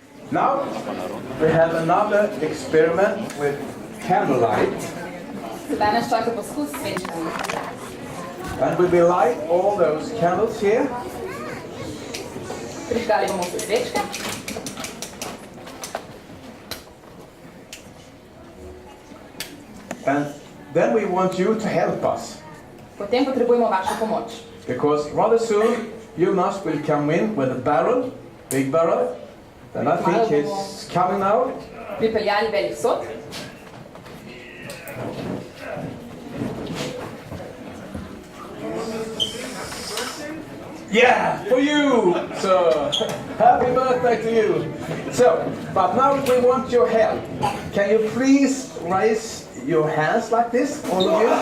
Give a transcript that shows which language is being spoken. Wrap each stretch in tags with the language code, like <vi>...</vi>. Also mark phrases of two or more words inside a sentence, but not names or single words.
<en>Now we have another experiment with candlelight.</en> <sl>Sedaj nas čaka poskus s svečkami.</sl> <en>And we will light all those candles here.</en> <sl>Prižgali bomo vse svečke.</sl> <en>And then we want you to help us.</en> <sl>Potem potrebujemo vašo pomoč.</sl> <en>Because rather soon Jonas will come in with a barrel, big barrel. And I think he's coming now.</en> <sl>Pripeljali velik sod.</sl> <en>Yeah, for you! So, happy birthday to you! So, but now we want your help. Can you please raise your hands like this, all of you?</en>